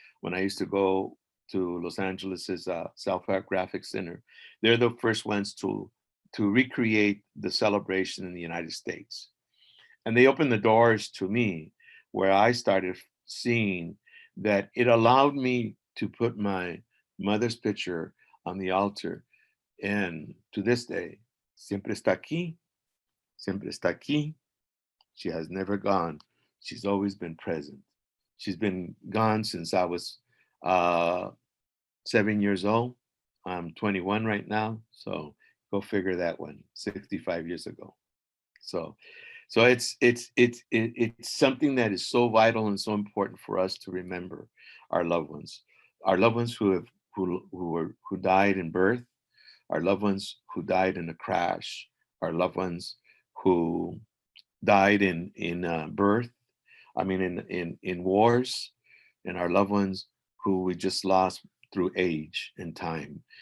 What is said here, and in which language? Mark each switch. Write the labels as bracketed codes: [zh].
[en] When I used to go to Los Angeles's Self-Art Graphic Center, they're the first ones to recreate the celebration in the United States. And they opened the doors to me, where I started seeing that it allowed me to put my mother's picture on the altar. [es] And to this day, siempre está aquí, siempre está aquí. [en] She has never gone. She's always been present. She's been gone since I was 7 years old. I'm 21 right now, so go figure that one. 65 years ago. So it's something that is so vital and so important for us to remember our loved ones who died in birth, our loved ones who died in a crash, our loved ones who died in birth, I mean in wars, and our loved ones who we just lost through age and time.